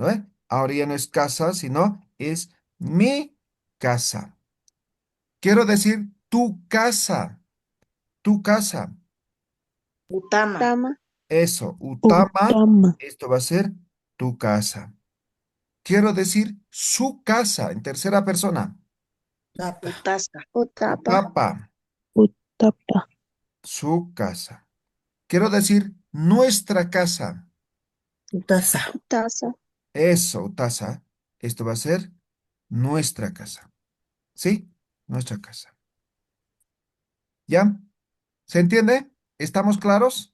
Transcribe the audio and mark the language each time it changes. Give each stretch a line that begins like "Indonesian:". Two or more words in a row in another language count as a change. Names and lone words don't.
Spanish: Ahora ya no es casa, sino es mi casa. Quiero decir tu casa.
Aymara: Utama.
Spanish: Eso, utama,
Aymara: Utama.
Spanish: esto va a ser tu casa. Quiero decir su casa en tercera persona.
Aymara: Utasa. Utapa, Utapa.
Spanish: su casa. Quiero decir nuestra casa. Eso, utasa, esto va a ser nuestra casa. ¿Sí? Nuestra casa. ¿Ya? ¿Se entiende? ¿Estamos claros?